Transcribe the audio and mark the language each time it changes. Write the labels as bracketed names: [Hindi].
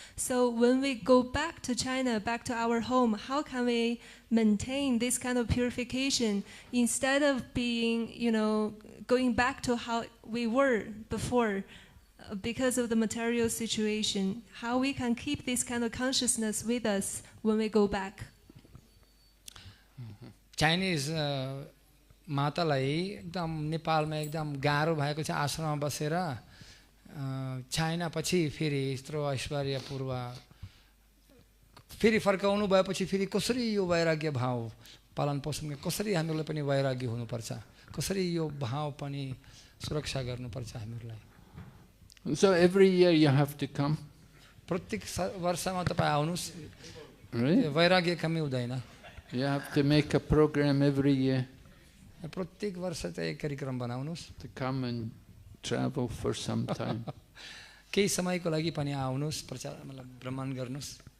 [English] So when we go back to China, back to our home, how can we maintain this kind of purification instead of being, going back to how we were before because of the material situation? How we can keep this kind of consciousness with us when we go back? [Nepali] Chinese मातालाई एकदम नेपालमा एकदम गाह्रो भएको छ आश्रममा बसेर China पछि फेरि यत्रो ऐश्वर्यपूर्व फेरि फर्काउनु भएपछि फेरि कसरी यो वैराग्य भाव पालन पोषण कसरी हामीलाई पनि वैराग्य हुनुपर्छ कसरी यो भाव पनि सुरक्षा गर्नुपर्छ हामीलाई [English] So every year you have to come. [Nepali] प्रत्येक वर्षमा तपाईँ आउनुहोस् [English] Right? [Nepali] वैराग्य कमी हुँदैन [English] You have to make a program every year [Nepali] प्रत्येक वर्ष चाहिँ एक कार्यक्रम बनाउनुहोस् [English] to come and travel for some time. [Nepali] केही समयको लागि पनि आउनुहोस् प्रचार मतलब भ्रमण गर्नुहोस्